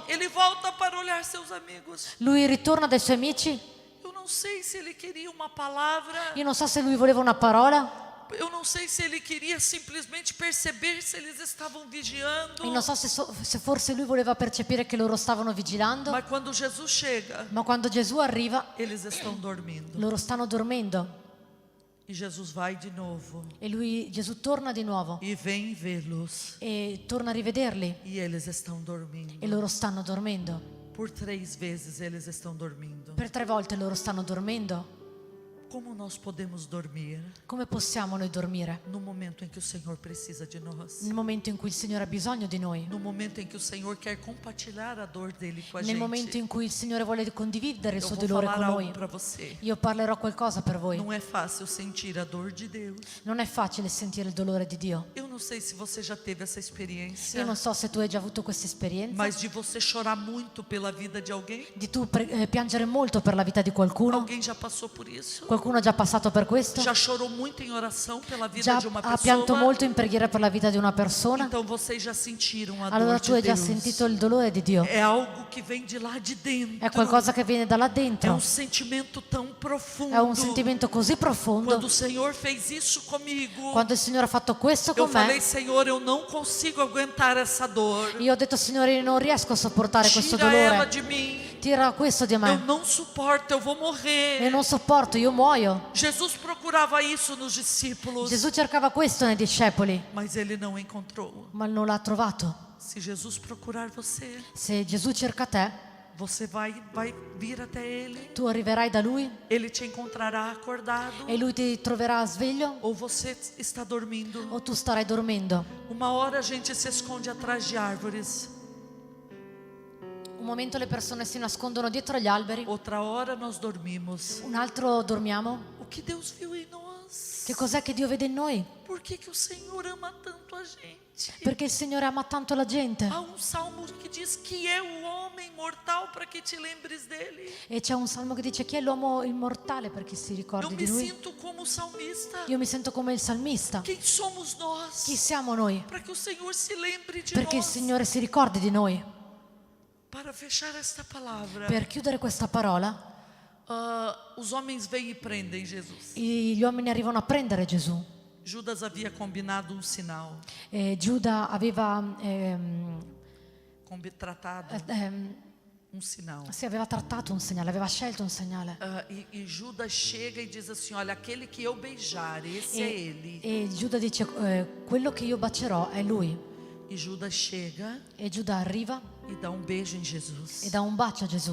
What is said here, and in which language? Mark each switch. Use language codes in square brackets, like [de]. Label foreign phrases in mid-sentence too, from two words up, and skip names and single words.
[pt] ele volta para olhar seus amigos. [it] lui ritorna dai suoi amici. [pt] Eu não sei se ele queria uma palavra. [it] Io non so se lui voleva una parola, [pt] Eu não sei se ele queria simplesmente perceber se eles estavam vigiando. [it] io non so se forse lui voleva percepire che loro stavano vigilando, [pt] Mas quando Jesus chega, [it] ma quando Gesù arriva, [pt] eles estão dormindo. [it] loro stanno dormendo. [pt] E Jesus vai de novo [it] E Gesù torna di nuovo [pt] e vem vê-los. [it] e torna a rivederli [pt] E eles estão dormindo. [it] e loro stanno dormendo. [pt] Por 3 vezes eles estão dormindo. [it] Per 3 volte loro stanno dormendo. [pt] Como nós podemos dormir [it] Come possiamo noi dormire? [pt] no momento em que o Senhor precisa de nós? [it] Nel momento in cui il Signore ha bisogno di noi, [pt] No momento em que o Senhor quer compartilhar a dor dele com a [it] nel momento [pt] gente. [it] in cui il Signore vuole condividere il [pt] Eu [it] suo [pt] vou [it] dolore [pt] falar [it] con [pt] algo [it] noi. [pt] para você. [it] Io parlerò qualcosa per voi. [pt] Não é fácil sentir a dor de Deus. [it] Non è facile sentire il dolore di Dio. [pt] Eu não sei se você já teve essa experiência, [it] Io non so se tu hai già avuto questa esperienza [pt] mas de você chorar muito pela vida de alguém. [it] di tu piangere molto per la vita di qualcuno. [pt] Alguém já passou por isso? [it] Qualcuno ha già passato per questo? [pt] Já chorou muito em oração pela vida [it] Già [pt] de uma [it] ha pianto [pt] pessoa? [it] molto in preghiera per la vita di una persona? [pt] Então vocês já sentiram a [it] Allora [pt] dor [it] tu hai [pt] de [it] già [pt] Deus. [it] sentito il dolore di Dio. [pt] É algo que vem de lá de dentro. [it] È qualcosa che viene da là [pt] É [it] dentro. [pt] sentimento tão profundo. [it] È un sentimento così profondo. [pt] Quando o Senhor fez isso comigo, [it] Quando il Signore ha fatto questo [pt] eu [it] con [pt] falei: [it] me, [pt] Senhor, eu não consigo aguentar essa dor. [it] io ho detto: Signore, io non riesco a sopportare questo [pt] Tira ela [it] dolore. [pt] de mim. [it] Tira questo di [pt] Eu [it] me. [pt] não suporto, eu vou morrer. [it] Io non sopporto, io muoio. [pt] Jesus procurava isso nos discípulos, [it] Gesù cercava questo nei discepoli, [pt] mas ele não encontrou. [it] ma non l'ha trovato. [pt] Se Jesus procurar você, [it] Se Gesù cerca te, [pt] você vai vir até Ele. [it] tu arriverai da Lui [pt] Ele te encontrará acordado. [it] e Lui ti troverà sveglio [pt] Ou você está dormindo. [it] o tu starai dormendo. [pt] Uma hora a gente se esconde atrás de árvores. [it] Un momento le persone si nascondono dietro agli alberi, [pt] Outra hora nós dormimos. [it] un altro dormiamo. [pt] O que Deus viu em nós? [it] Che cos'è che Dio vede in noi? [pt] Por que o Senhor ama tanto a gente? [it] Perché il Signore ama tanto la gente. [pt] Há salmo que diz que é o homem mortal para que te lembres dele. [it] E c'è un salmo che dice: chi è l'uomo immortale perché si [pt] Eu [it] ricordi [pt] me [it] di lui? [pt] sinto como salmista. [it] Io mi sento come il salmista. [pt] Quem somos nós? [it] Chi siamo noi? [pt] Para que o Senhor se lembre de [it] Perché il [pt] nós. [it] Signore si ricordi di noi. [pt] Para fechar esta palavra, [it] Per chiudere questa parola, [pt] os homens vêm e prendem Jesus. [it] gli uomini arrivano a prendere Gesù. [pt] Judas havia combinado um sinal, [it] E Giuda aveva, [pt] tratado um sinal. [it] sì, aveva trattato un segnale, aveva scelto un segnale. [pt] E Judas chega e diz assim: olha, aquele que eu beijar, esse é ele. [it] E Giuda dice: quello che io bacerò è lui. [pt] E Judas chega [it] E Giuda arriva [pt] e dá um beijo em Jesus. [it] e dà un bacio a Gesù.